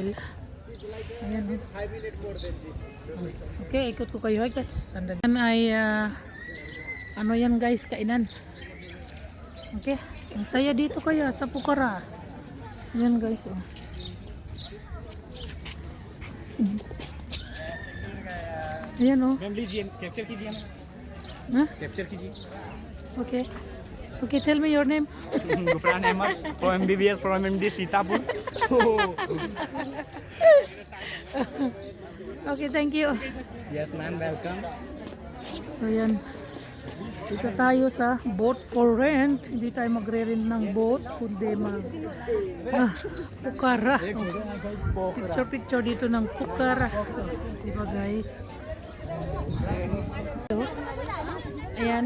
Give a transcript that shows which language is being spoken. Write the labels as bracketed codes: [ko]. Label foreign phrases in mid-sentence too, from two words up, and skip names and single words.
[tl] Ayan. Okay, ikot ko kayo guys. Yan ay ano yan guys, kainan. Okay. Ang saya dito kaya sa Pokhara. Yan guys oh. Ayan oh. [hi] मैम लीजिए कैप्चर कीजिए ना Huh? कैप्चर कीजिए [en] Okay. Okay, tell me your name. गुफरान अहमद from MBBS from MD Sitapur. Okay, thank you. Yes ma'am, welcome. [tl] So yan. Dito tayo sa [en] boat for rent. [tl] Hindi tayo magre-rent ng boat, kundi Pokhara. Oh. Picture dito ng Pokhara. Oh, diba guys? So, ayan.